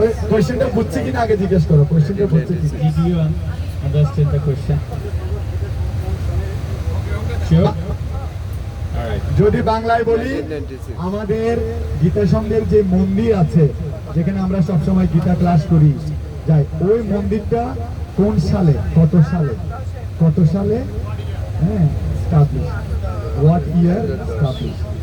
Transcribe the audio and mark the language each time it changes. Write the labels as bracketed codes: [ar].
[bn] কোশ্চেনটা বুঝছি কিনা আগে জিজ্ঞেস করো, কোশ্চেনটা বুঝছি কিনা। [en] Did you understand the question? Sure? Alright. [bn] যদি বাংলায় বলি, আমাদের গীতা সংঘের যে মন্দির আছে, যেখানে আমরা সবসময় গীতা ক্লাস করি যাই, ওই মন্দিরটা কোন সালে, কত সালে হ্যাঁ স্টাবলিশ, [en] What year establish.